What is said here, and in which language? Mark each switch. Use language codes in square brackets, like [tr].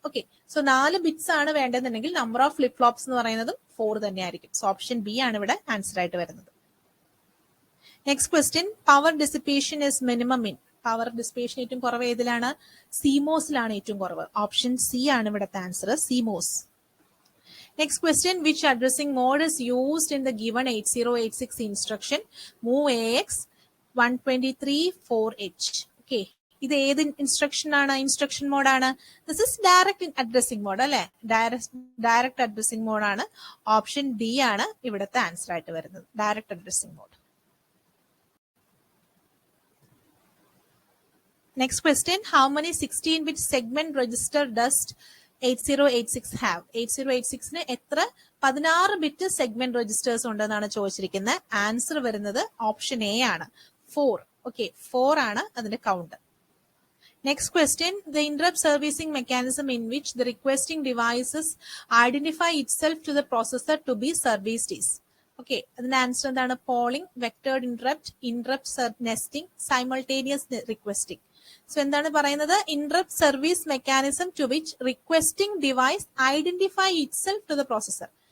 [ml] Okay, so 4 bits ആണ് വേണ്ടതെന്നുണ്ടെങ്കിൽ number of flip flops എന്ന് പറയുന്നതും 4 തന്നെയായിരിക്കും. സോ ഓപ്ഷൻ ബി ആണ് ഇവിടെ ആൻസർ ആയിട്ട് വരുന്നത്. Next question, [en] Power dissipation is minimum in. [ml] Power dissipation ഏറ്റവും കുറവ് ഏതിലാണ്? സിമോസിലാണ് ഏറ്റവും കുറവ്. ഓപ്ഷൻ സി ആണ് ഇവിടുത്തെ answer, CMOS. [en] Next question, which addressing mode is used in the given 8086 instruction move AX 123/4H? [ml] Okay, ഇത് ഏത് ഇൻസ്ട്രക്ഷൻ ആണ്? ഇൻസ്ട്രക്ഷൻ മോഡ് ആണ്. [en] this is direct addressing mode [ml] അല്ലെ? ഡയറക്റ്റ് അഡ്രസ്സിംഗ് മോഡ് ആണ്. ഓപ്ഷൻ ഡി ആണ് ഇവിടുത്തെ ആൻസർ ആയിട്ട് വരുന്നത്, direct addressing mode. [en] Next question, how many 16-bit segment register does 8086 have? [ml] 8086ന് എത്ര 16 ബിറ്റ് സെഗ്മെന്റ് രജിസ്റ്റേഴ്സ് ഉണ്ടെന്നാണ് ചോദിച്ചിരിക്കുന്നത്. ആൻസർ വരുന്നത് ഓപ്ഷൻ എ ആണ്, 4. ഓക്കെ, 4 ആണ് അതിന്റെ count. [en] Next question, the interrupt servicing mechanism in which the requesting devices identify itself to the processor to be serviced is. [ml] Okay, അതിന്റെ answer എന്താണ്? Polling, വെക്ടേർഡ് interrupt nesting, simultaneous requesting. So എന്താണ് പറയുന്നത്? [en] Interrupt service mechanism to which requesting device identify itself to the processor.